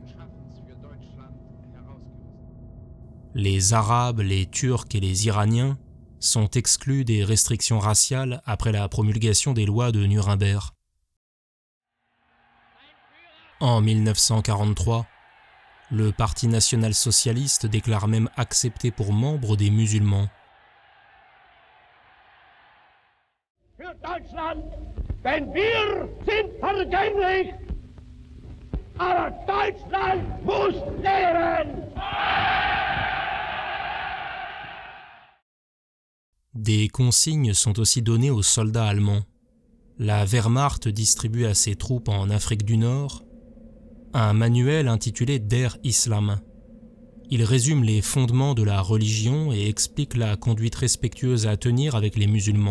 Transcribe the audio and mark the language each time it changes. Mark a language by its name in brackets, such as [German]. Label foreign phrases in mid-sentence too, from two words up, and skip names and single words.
[French] Les Arabes, les Turcs et les Iraniens sont exclus des restrictions raciales après la promulgation des lois de Nuremberg. En 1943, le Parti national-socialiste déclare même accepter pour membres des musulmans. [German] Für Deutschland, denn wir sind vergänglich, aber Deutschland muss leben! [French] Des consignes sont aussi données aux soldats allemands. La Wehrmacht distribue à ses troupes en Afrique du Nord un manuel intitulé Der Islam. Il résume les fondements de la religion et explique la conduite respectueuse à tenir avec les musulmans.